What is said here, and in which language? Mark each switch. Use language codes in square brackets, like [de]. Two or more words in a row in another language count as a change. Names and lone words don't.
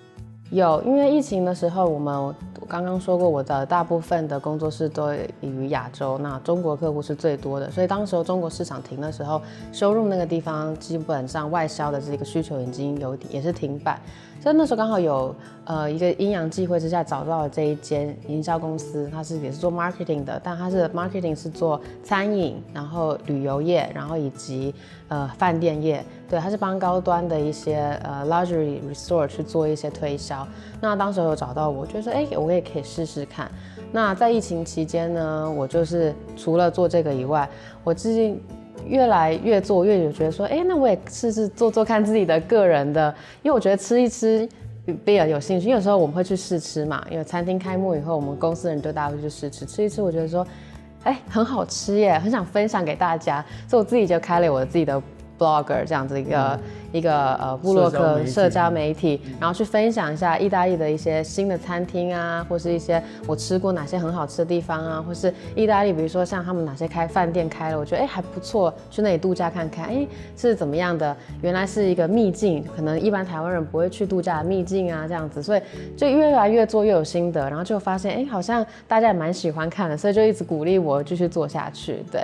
[zh] 有，因為疫情的時候，我剛剛說過，我的大部分的工作室都於亞洲，那中國客戶是最多的，所以當時候中國市場停的時候，showroom那個地方基本上外銷的這個需求已經也是停擺。所以那時候剛好有一個陰陽際會之下找到了這一間營銷公司，它也是做 marketing 的，但它是 marketing 是做餐飲，然後旅遊業，然後以及飯店業，對，它是幫高端的一些 [en] luxury resort [zh] 去做一些推銷。那當時有找到我，就說我也可以試試看。那在疫情期間呢，我就是除了做這個以外，我最近越來越做越有覺得說，那我也試試做做看自己的個人的，因為我覺得吃一吃比較有興趣，因為有時候我們會去試吃嘛，因為餐廳開幕以後，我們公司人就大家會去試吃，吃一吃，我覺得說很好吃耶，很想分享给大家，所以我自己就开了我自己的 blogger 这样子一个部落格社交媒体，然后去分享一下意大利的一些新的餐厅啊，或是一些我吃过哪些很好吃的地方啊，或是意大利比如说像他们哪些饭店开了，我觉得还不错，去那里度假看看，是怎么样的，原来是一个秘境，可能一般台湾人不会去度假的秘境啊这样子，所以就越来越做越有心得，然后就发现好像大家也蛮喜欢看的，所以就一直鼓励我继续做下去，对。